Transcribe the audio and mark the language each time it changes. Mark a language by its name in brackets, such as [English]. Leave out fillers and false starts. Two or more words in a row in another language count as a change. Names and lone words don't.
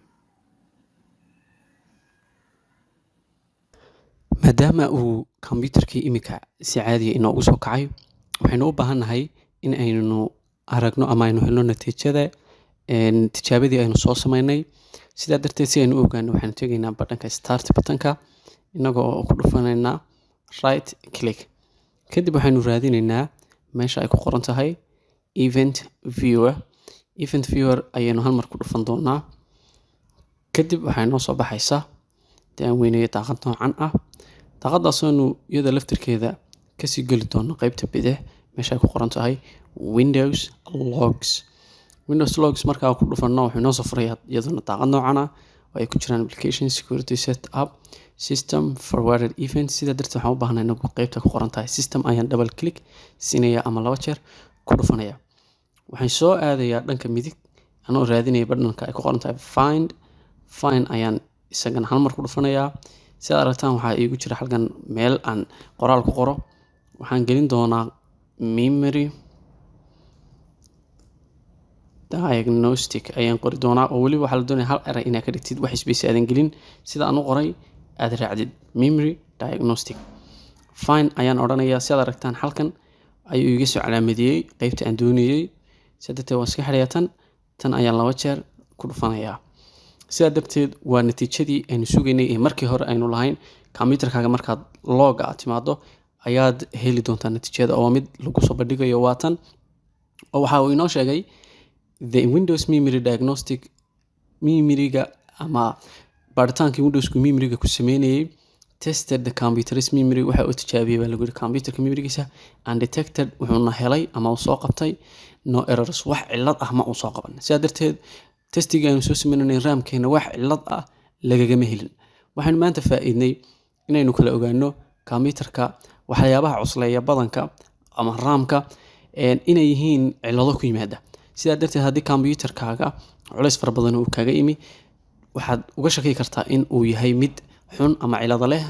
[Somali] maadaama uu computerkii imika si caadiya inoogu soo kacay, waxaynu u baahannahay in aynu aragno ama aynu helno natiijada tijaabadii aynu soo samaynay. sidaa darteed si aynu u ogaano waxaanu tegaynaa badhanka [English] start buttonka [Somali] inagoo ku dhufanaynaa [English] right click. [Somali] kadib waxaynu raadinaynaa meesha ay ku qoran tahay [English] event viewer. event viewer [Somali] ayaynu hal mar ku dhufan doonaa. kadib waxay noo soo baxaysaa aan weyneeyo daaqad noocan ah. daaqadaasoo iyada laftirkeeda kasii geli doono qaybta bidix meesha ay ku qoran tahay [English] Windows logs. Windows logs [Somali] markaa ku dhufano wuxuu noo soo furayaa iyaduna daaqad noocan ah oo ay ku jiraan [English] application security setup system forwarded events. [Somali] sidaa darteed waxaan u baahnaa inagu qaybta ku qoran tahay system ayaan [English] double click [Somali] siinaya ama 2 jeer ku dhufanaya. waxaan soo aadayaa dhanka midig anoo raadinaya badhanka ay ku qoran tahay find ayaan isagana hal mar ku dhufanayaa. sidaad aragtaan waxaa iigu jira halkan meel aan qoraal ku qoro. waxaan gelin doonaa [English] memory diagnostic [Somali] ayaan qori doonaa, oo weliba waxaa la doonaya hal eray inaad ka dhigtid wax space aadan gelin, sida aan u qoray aad raacdid [English] memory diagnostic. [Somali] fine ayaan odhanayaa. sidaad aragtaan halkan ayuu iga soo calaamadiyey qaybta aan doonayey. sidaa darteed waan iska xidhayaa tan. tan ayaan 2 jeer ku dhufanayaa. sidaa darteed waa natiijadii aynu sugaynay ee markii hore aynu lahayn kombiyuutarkaaga markaad looga aad timaado ayaad heli doontaa natiijada oo mid lagu soo bandhigayo waa tan oo waxa uu inoo sheegay [English] the Windows Memory Diagnostic [Somali] memoryga ama baaritaankii Windowsku memoryga ku sameynayay [English] tested the computer's memory [Somali] waxa uu tijaabiyay baa lagu yiri computerka memorygiisa [English] and detected [Somali] wuxuuna helay ama uu soo qabtay [English] no errors [Somali] wax cilad ah ma uu soo qaban sidaa darteed testiga aynu soo sameynay RAM-keena wax cilad ah lagagama helin waxaan maanta faa'iidnay inaynu kala ogaano kombiyuutarka waxyaabaha cusleeya badanka ama RAM-ka inay yihiin cilado ku yimaada sidaa darteed haddii kombiyuutarkaaga culays fara badan uu kaga imi waxaad uga shaki kartaa in uu yahay mid xun ama cilado leh